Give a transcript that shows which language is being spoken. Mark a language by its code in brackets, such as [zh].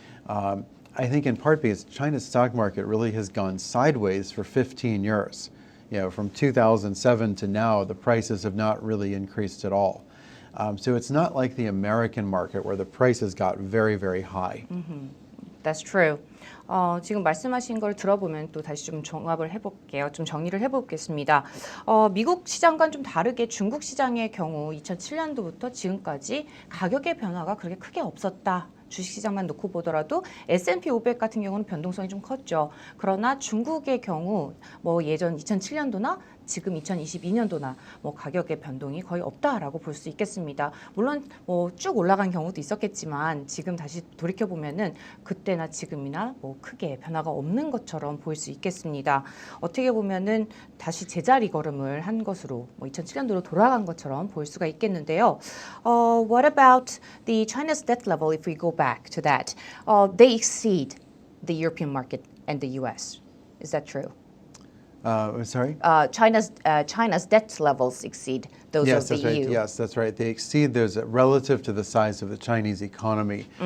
[en] I think in part because China's stock market really has gone sideways for 15 years. From 2007 to now, the prices have not really increased at all. So it's not like the American market where the prices got very, very high. That's true. [ko] 지금 말씀하신 걸 들어보면 또 다시 좀 종합을 해볼게요. 좀 정리를 해보겠습니다. 미국 시장과는 좀 다르게 중국 시장의 경우 2007년도부터 지금까지 가격의 변화가 그렇게 크게 없었다. 주식시장만 놓고 보더라도 S&P 500 같은 경우는 변동성이 좀 컸죠. 그러나 중국의 경우 예전 2007년도나 지금 2022년도나 뭐 가격의 변동이 거의 없다라고 볼 수 있겠습니다. 물론 뭐 쭉 올라간 경우도 있었겠지만 지금 다시 돌이켜 보면은 그때나 지금이나 뭐 크게 변화가 없는 것처럼 보일 수 있겠습니다. 어떻게 보면은 다시 제자리 걸음을 한 것으로 뭐 2007년도로 돌아간 것처럼 보일 수가 있겠는데요. [en] What about the China's debt level? If we go back to that, they exceed the European market and the U.S. Is that true? Sorry? China's debt levels exceed those Yes, of the that's right. EU. Yes, that's right. They exceed those relative to the size of the Chinese economy.